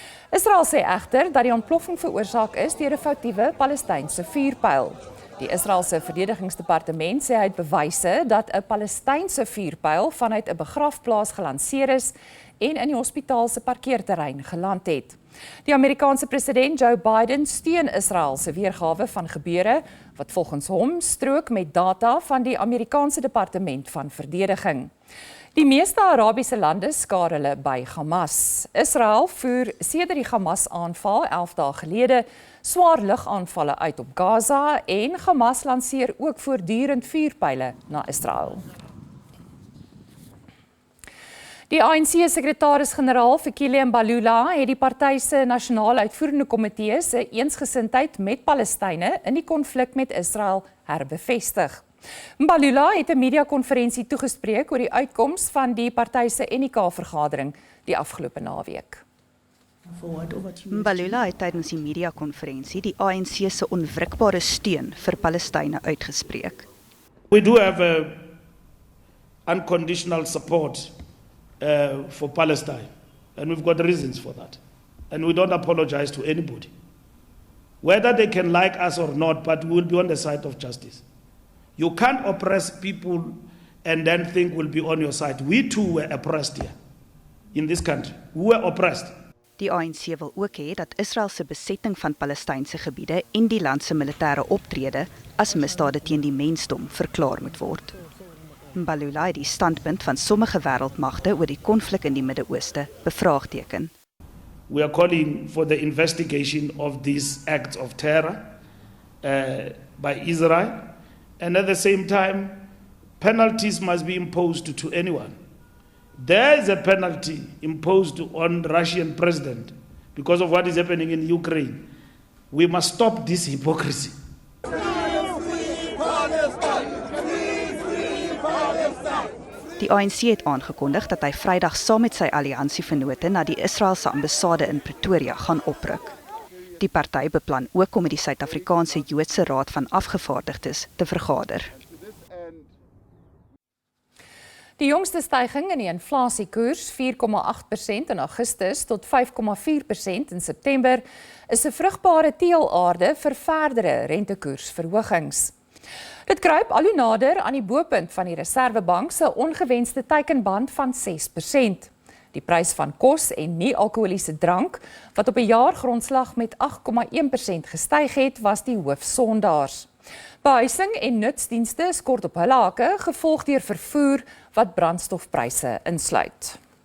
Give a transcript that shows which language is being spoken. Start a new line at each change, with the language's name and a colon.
Afrikaans: Israel sê egter dat die ontploffing veroorsaak is deur 'n foutiewe Palestynse vuurpyl. Die Israeliese verdedigingsdepartement sê hy het bewyse dat 'n Palestynse vuurpyl vanuit 'n begrafplaas gelanseer is en in die hospitaal se parkeerterrein geland het. Die Amerikaanse president Joe Biden steun Israel se weergawe van gebeure wat volgens hom strook met data van die Amerikaanse departement van verdediging. Die meeste Arabiese lande skaar hulle by Hamas. Israel voer sedert die Hamas-aanval 11 dae gelede swaar lugaanvalle uit op Gaza en Hamas lanseer ook voortdurend vuurpyle na Israel. Die ANC-sekretaris-generaal Fikile Mbalula het die party se nasionale uitvoerende komitee se eensgesindheid met Palestynë in die konflik met Israel herbevestig. Mbalula het 'n media-konferensie toegespreek oor die uitkoms van die party se NK-vergadering die afgelope naweek. Mbalula het tydens die media-konferensie die ANC se onwrikbare steun vir Palestynë uitgespreek.
English: We do have unconditional support for Palestine, and we've got reasons for that. And we don't apologize to anybody. Whether they can like us or not, but we will be on the side of justice. You can't oppress people and then think we'll be on your side. We too were oppressed here in this country. We were oppressed.
Afrikaans: Die ANC wil ook hê dat Israel se besetting van Palestynse gebiede en die land se militêre optrede as misdade teen die mensdom verklaar moet word. Mbalula het die standpunt van sommige wêreldmagte oor die konflik in die Midde-Ooste bevraagteken.
English: We are calling for the investigation of these acts of terror by Israel, and at the same time, penalties must be imposed to anyone. There is a penalty imposed on the Russian president because of what is happening in Ukraine. We must stop this hypocrisy.
Afrikaans: Die ANC het aangekondig dat hy Vrydag saam met sy alliansievennote na die Israeliese ambassade in Pretoria gaan opruk. Die party beplan ook om met die Suid-Afrikaanse Joodse Raad van Afgevaardigdes te vergader. Die jongste styging in die inflasiekoers, 4,8% in Augustus tot 5,4% in September, is 'n vrugbare teelaarde vir verdere rentekoersverhogings. Dit kruip al hoe nader aan die bopunt van die Reserwebank se ongewenste teikenband van 6%. Die prys van kos en nie-alkoholiese drank, wat op 'n jaargrondslag met 8,1% gestyg het, was die hoofsondaars. Behuising en nutsdienste skort op hulle hake, gevolg deur vervoer wat brandstofpryse insluit.